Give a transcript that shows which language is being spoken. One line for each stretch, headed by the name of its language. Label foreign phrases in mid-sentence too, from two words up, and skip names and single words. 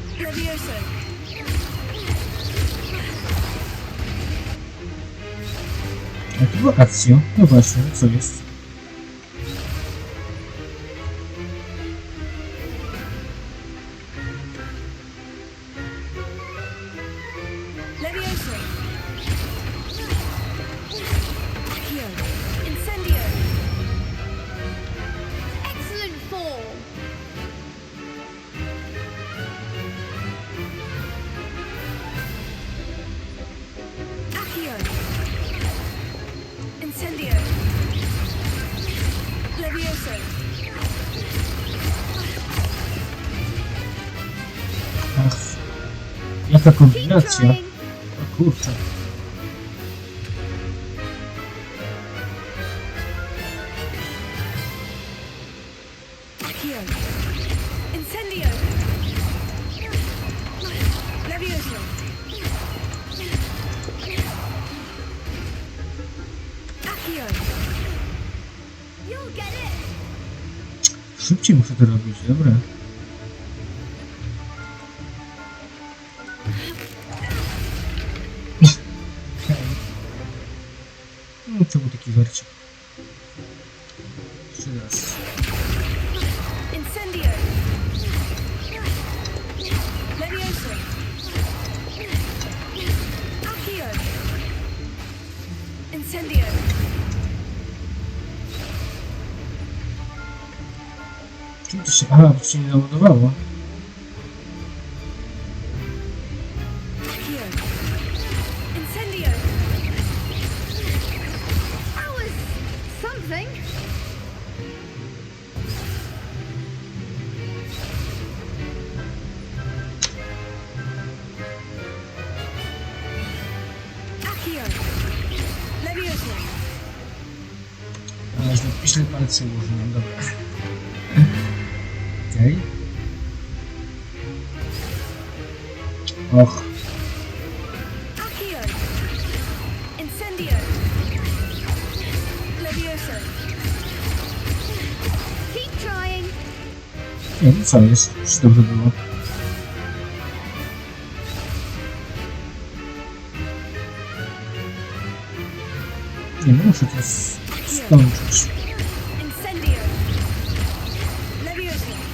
Polish: Levioso. A to była akcja. No właśnie, co jest? Levioso. Accio. Incendio.
English: Excellent form.
Polish: Accio. Incendio. Levioso. Ach, jaka kombinacja. O kurczę. Accio. Incendio. Levioso. Accio.
English: You'll get it.
Polish: Szybciej muszę to robić, dobra. No, to był taki warcik. Jeszcze raz. Incendio. Levioso. Accio. Incendio. Czym to się... Aha, to się nie naładowało. Accio. Incendio.
English: That was something.
Polish: Accio. Levioso. Ale źle palce ułożyłem, dobra. Okej. Och. Accio. Incendio. Levioso.
English: Keep trying.
Polish: Nie, no co jest? Już dobrze było. Nie, no muszę to skończyć. Incendio. Levioso.